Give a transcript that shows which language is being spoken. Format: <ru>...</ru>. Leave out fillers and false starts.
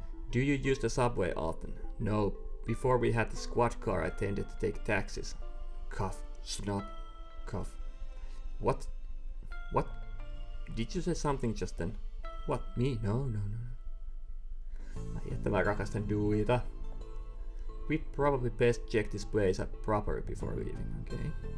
<en>Do you use the subway often? No. Before we had the squad car, I tended to take taxis. Cough. Snot. Cough. What? What? Did you say something just then? What? Me? No.</en> <fi>Ai että mä rakastan duita.</fi> <en>We'd probably best check this place out properly before leaving, okay?</en>